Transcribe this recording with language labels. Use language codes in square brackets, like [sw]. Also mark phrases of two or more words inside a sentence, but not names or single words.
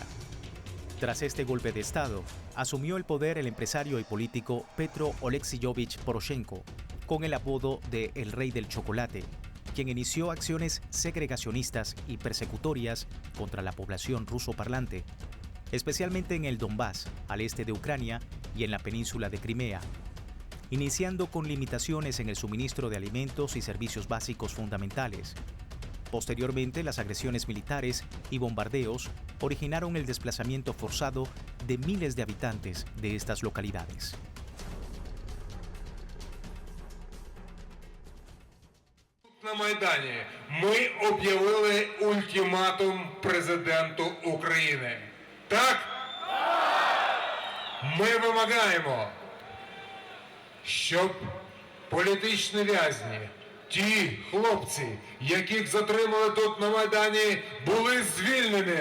[es] Tras este golpe de Estado, asumió el poder el empresario y político Petro Oleksiyevich Poroshenko, con el apodo de El Rey del Chocolate, quien inició acciones segregacionistas y persecutorias contra la población ruso-parlante, especialmente en el Donbass, al este de Ucrania, y en la península de Crimea, iniciando con limitaciones en el suministro de alimentos y servicios básicos fundamentales. Posteriormente, las agresiones militares y bombardeos originaron el desplazamiento forzado de miles de habitantes de estas localidades. [uk] На Майдані ми об'явили ультиматум президенту України. Так? Ми вимагаємо, щоб політичні в'язні, ті хлопці, яких затримали тут на Майдані, були звільнені.